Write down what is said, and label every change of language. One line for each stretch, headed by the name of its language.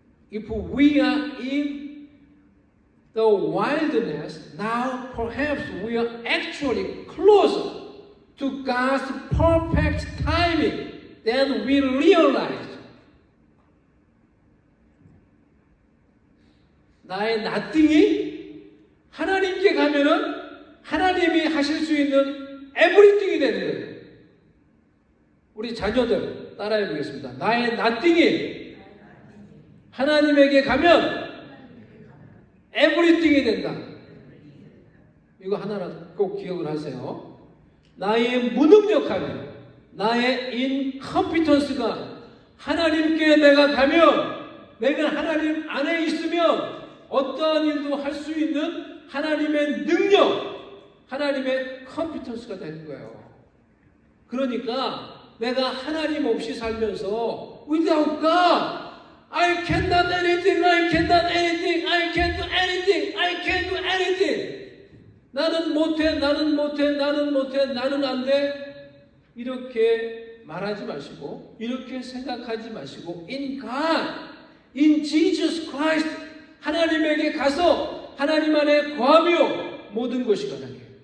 English: If we are in the wilderness, now perhaps we are actually closer to God's perfect timing than we realize.
Korean: 나의 nothing이 하나님께 가면은 하나님이 하실 수 있는 everything이 되는 거예요. 우리 자녀들 따라해 보겠습니다. 나의 nothing이 하나님에게 가면 everything이 된다. 이거 하나라도 꼭 기억을 하세요. 나의 무능력함이, 나의 incompetence가 하나님께 내가 가면, 내가 하나님 안에 있으면 어떠한 일도 할 수 있는 하나님의 능력, 하나님의 competence가 되는 거예요. 그러니까 내가 하나님 없이 살면서
English: without God, I cannot anything, I cannot anything, I can't do anything, I can't do anything.
Korean: 나는 못해, 나는 못해, 나는 못해, 나는 안 돼. 이렇게 말하지 마시고, 이렇게 생각하지 마시고,
English: in God, in Jesus Christ,
Korean: 하나님에게 가서 하나님 안에 거하며 모든 것이 가능해.